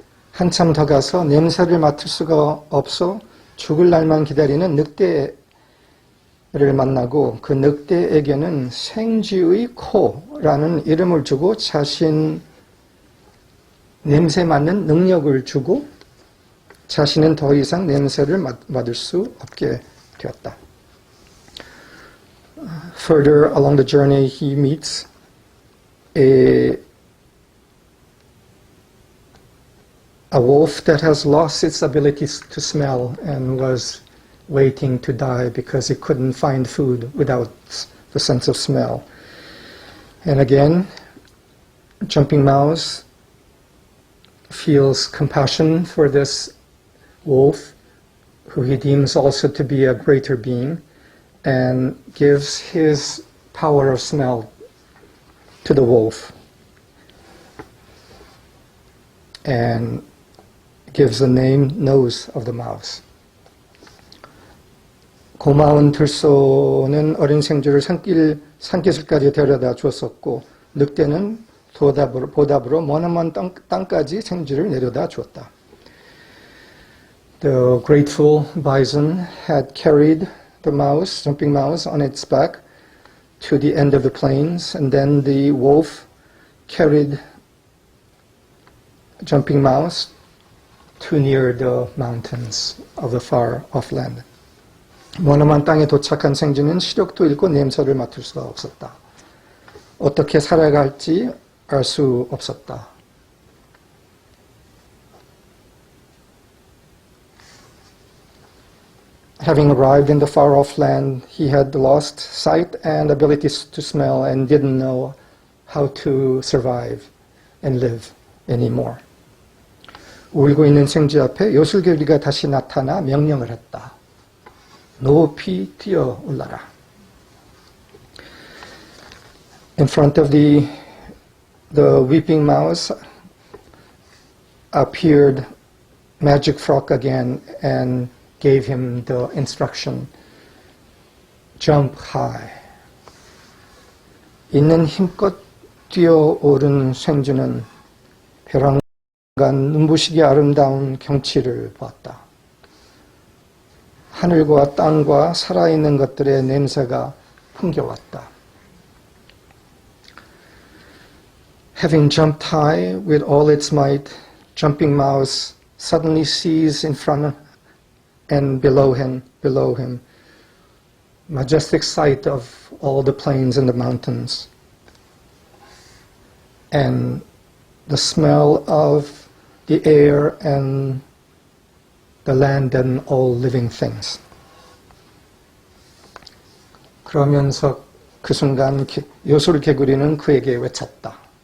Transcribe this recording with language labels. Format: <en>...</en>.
<ko>한참 더 가서 냄새를 맡을 수가 없어 죽을 날만 기다리는 늑대를 만나고 그 늑대에게는 생쥐의 코라는 이름을 주고 자신 냄새 맡는 능력을 주고 자신은 더 이상 냄새를 맡을 수 없게 되었다.</ko> <en>Further along the journey, he meets a wolf that has lost its ability to smell and was waiting to die because it couldn't find food without the sense of smell. And again, Jumping Mouse feels compassion for this wolf, who he deems also to be a greater being, and gives his power of smell to the wolf, and gives the name Nose of the Mouse.</en> <ko>고마운 들소는 어린 생쥐를 산기슭까지 데려다 주었었고 늑대는 보답으로 머나먼 땅까지 생쥐를 내려다 주었다.</ko> <en>The grateful bison had carried the mouse, Jumping Mouse, on its back to the end of the plains, and then the wolf carried Jumping Mouse too near the mountains of the far off land.</en> <ko>머나먼 땅에 도착한 생쥐는 시력도 잃고 냄새를 맡을 수가 없었다. 어떻게 살아갈지 알 수 없었다.</ko> <en>Having arrived in the far-off land, he had lost sight and ability to smell and didn't know how to survive and live anymore.</en> <ko>울고 있는 생쥐 앞에 요술개구리가 다시 나타나 명령을 했다. 높이 뛰어 올라라.</ko> <en>In front of the weeping mouse appeared Magic Frog again and gave him the instruction, jump high.</en> <ko>있는 힘껏 뛰어오른 생쥐는 벼랑간 눈부시게 아름다운 경치를 보았다. 하늘과 땅과 살아있는 것들의 냄새가 풍겨왔다.</ko> <en>Having jumped high with all its might, Jumping Mouse suddenly sees in front and below him, majestic sight of all the plains and the mountains, and the smell of the air and the land and all living things.</en> <ko>그러면서 그 순간 요술개구리는 그에게 외쳤다.</ko>